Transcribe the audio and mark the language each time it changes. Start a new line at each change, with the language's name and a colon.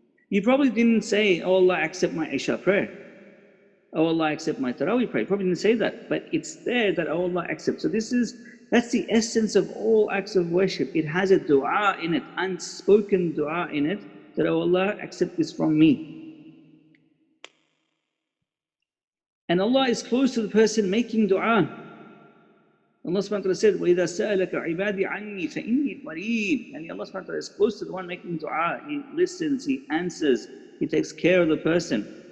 English: You probably didn't say, oh Allah, accept my Isha prayer. Oh Allah, accept my Taraweeh prayer. You probably didn't say that, but it's there that, oh Allah, accept. So that's the essence of all acts of worship. It has a dua in it, unspoken dua in it, that, oh Allah, accept this from me. And Allah is close to the person making dua. Allah subhanahu wa ta'ala said,
Arabic: وَإِذَا سَأَلَكَ عِبَادِي عَنِّي فَإِنِّي قَرِيبٌ.
English: And Allah subhanahu wa ta'ala is close to the one making dua. He listens, He answers, He takes care of the person.